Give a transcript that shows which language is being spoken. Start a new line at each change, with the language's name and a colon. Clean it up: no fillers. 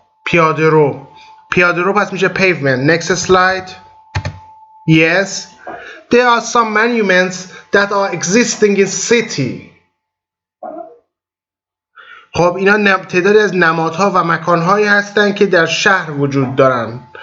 Persian: پیاده رو پس میشه pavement.
English: Next slide. Yes, there are some monuments that are existing in city.
Persian: خب اینا تعدادی از نمادها و مکانهایی هستند که در شهر وجود دارن.